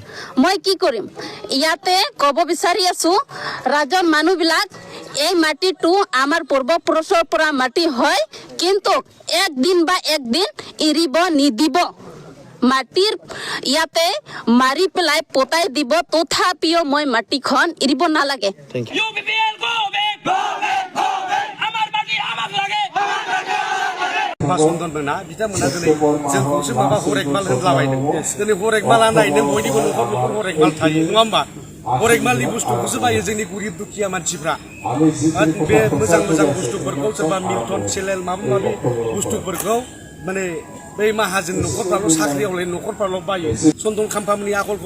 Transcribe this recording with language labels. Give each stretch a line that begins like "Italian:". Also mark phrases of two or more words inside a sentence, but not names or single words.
Assamese: মই কি কৰিম ইয়াতে কব বিচাৰি আছো ৰাজ্যৰ মানুহবিলাক এই মাটিটো আমাৰ পূৰ্বপুৰুষৰ পৰা মাটি হয় কিন্তু একদিন এৰিব নিদিব মাটিৰ ইয়াতে মাৰি পেলাই পতাই দিব তথাপিও মই মাটিখন এৰিব নালাগে
Bodo: सन्दन मोना बिथांमोना दिनै जोंखौसो माबा हरेकमाल होनलाबायदों दिनै हरेकमाला नायनो बयनिबो न'खर हरेकमाल थायो नङा होमबा हरेकमालनि बुस्थुखौसो बायो जोंनि गरिब दुखिया मानसिफ्रा बे मोजां बुस्थुफोरखौ सोरबा मिल्टन सेलेल माबा बुस्थुफोरखौ माने बै माहाजोन न'खरफ्राल' साख्रियावलाय न'खरफ्राल' बायो सन्दन खाम्फामोननि आखलखौ